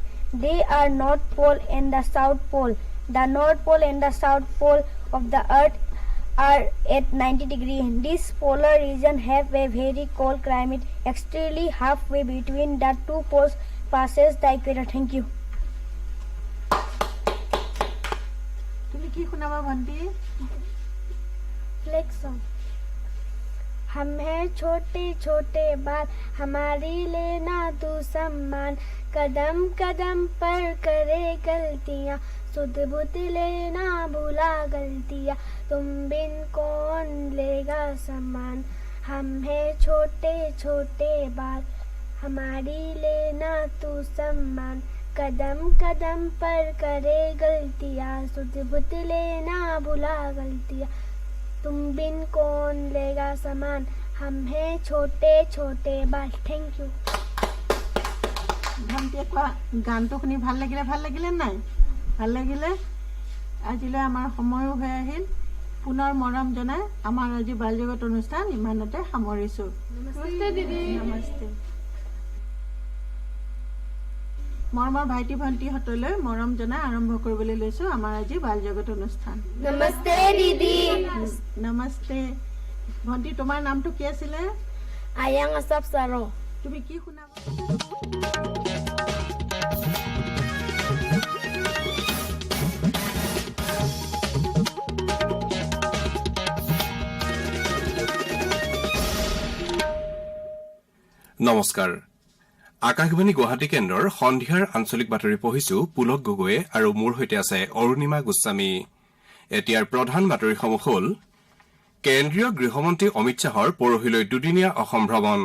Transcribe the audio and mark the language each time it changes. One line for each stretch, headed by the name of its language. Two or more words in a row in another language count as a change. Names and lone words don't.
English: They are North Pole and the South Pole. The North Pole and the South Pole of the earth are at 90 degrees. This polar region have a very cold climate. Exactly halfway between the two poles passes the equator. Thank you.
Assamese: তুমি কি শুনাবা ভণ্টি
English: Flex song.
Hindi: हम हैं छोटे छोटे बाल हमारी लेना तू सम्मान कदम कदम पर करे गलतियाँ सुध बुध लेना भूला गलतियाँ तुम बिन कौन लेगा सम्मान हम हैं छोटे छोटे बाल हमारी लेना तू सम्मान कदम कदम पर करे गलतियाँ सुध बुध लेना भूला गलतियाँ तुम बिन कौन लेगा सामान हम हैं छोटे छोटे बाल
English: thank you
Assamese: ভণ্টিয়ে কোৱা গানটো শুনি ভাল লাগিলে নাই ভাল লাগিলে আজিলৈ আমাৰ সময়ো হৈ আহিল পুনৰ মৰম জনাই আমাৰ আজি বাল জগত অনুষ্ঠান ইমানতে সামৰিছো নমস্তে দিদি নমস্তে মৰমৰ ভাইটি ভণ্টিহঁতলৈ মৰম জনাই আৰম্ভ কৰিবলৈ লৈছো আমাৰ আজি বাল জগত অনুষ্ঠান
Hindi: नमस्ते दीदी
Assamese: নমস্তে ভণ্টি তোমাৰ নামটো কি আছিলে आयांग असफ सारो তুমি কি শুনাবা নমস্কাৰ আকাশবাণী গুৱাহাটী কেন্দ্ৰৰ সন্ধিয়াৰ আঞ্চলিক বাতৰি পঢ়িছো পুলক গগৈয়ে আৰু মোৰ সৈতে আছে অৰুণিমা গোস্বামী এতিয়াৰ প্ৰধান বাতৰিসমূহ হ'ল কেন্দ্ৰীয় গৃহমন্ত্ৰী অমিত শ্বাহৰ পৰহিলৈ দুদিনীয়া অসম ভ্ৰমণ